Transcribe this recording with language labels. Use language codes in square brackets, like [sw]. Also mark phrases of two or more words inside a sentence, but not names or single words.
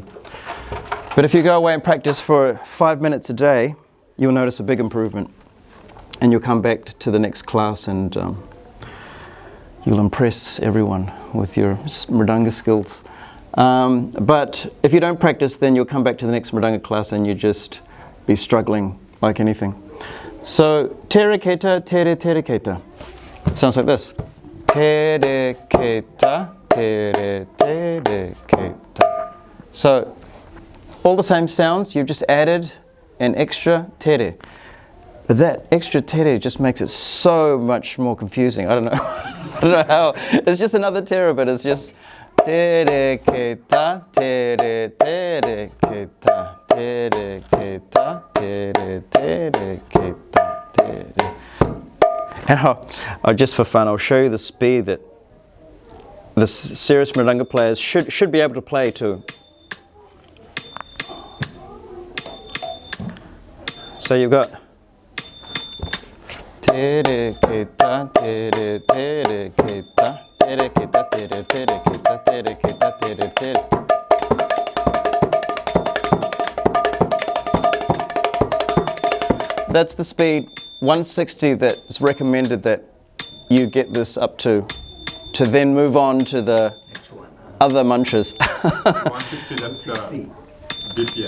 [en] But if you go away and practice for 5 minutes a day, you'll notice a big improvement. And you'll come back to the next class and you'll impress everyone with your Mrdanga skills. But if you don't practice, then you'll come back to the next Mrdanga class and you just be struggling like anything. So, tere kheta, tere kheta. Sounds like this. Tere kheta, tere kheta. So, all the same sounds, you've just added an extra tere. But that extra tere just makes it so much more confusing. I don't know. I don't know how. It's just another tere, but it's just tere kheta, tere kheta, tere kheta, tere kheta, tere. And I'll just for fun, I'll show you the speed that the serious Mrdanga players should be able to play to. So you've got tere kheta, tere kheta, tere kheta, tere kheta, tere kheta, tere tere. That's the speed 160 that's recommended that you get this up to then move on to the other mantras. 160, that's the BPM.